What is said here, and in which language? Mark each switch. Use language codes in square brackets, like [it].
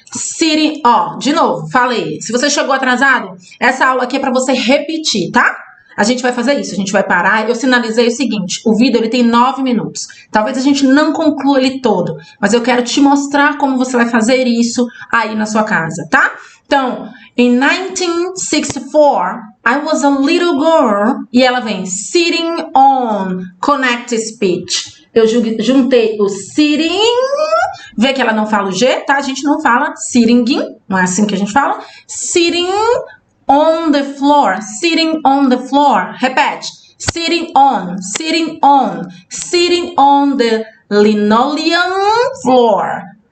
[pt] Sitting, de novo, falei. Se você chegou atrasado, essa aula aqui é para você repetir, tá? A gente vai fazer isso, a gente vai parar. Eu sinalizei o seguinte, o vídeo ele tem 9 minutos. Talvez a gente não conclua ele todo, mas eu quero te mostrar como você vai fazer isso aí na sua casa, tá? Então, [en] in 1964, I was a little girl. [pt] E ela vem [en] sitting on connected speech. [pt] Eu juntei o sitting. Vê que ela não fala o G, tá? A gente não fala sitting. Não é assim que a gente fala. [en] Sitting on the floor. Sitting on the floor. [pt] Repete. [en] Sitting on. Sitting on. Sitting on the linoleum floor.